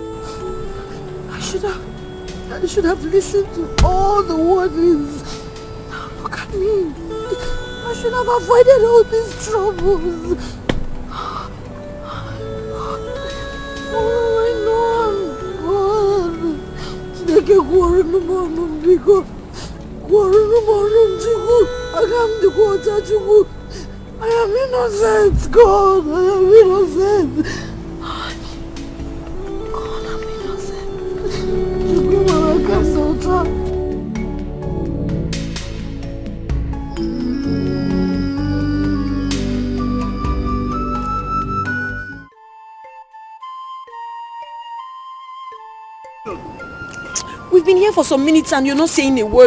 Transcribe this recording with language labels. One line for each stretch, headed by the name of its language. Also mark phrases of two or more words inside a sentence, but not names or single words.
English: I should have listened to all the warnings. Now look at me. I should have avoided all these troubles. Oh, I know I'm good.
Igbo: Chineke gwọrọ m ọnụ biko. Gwọrọ m ọnụ Chukwu. Aga m dịkwa ọcha Chukwu.
English: I am innocent, God. I am innocent. God, I'm innocent.
Igbo: Chukwu mara ka sọta.
English: We've been here for some minutes and you're not saying a word.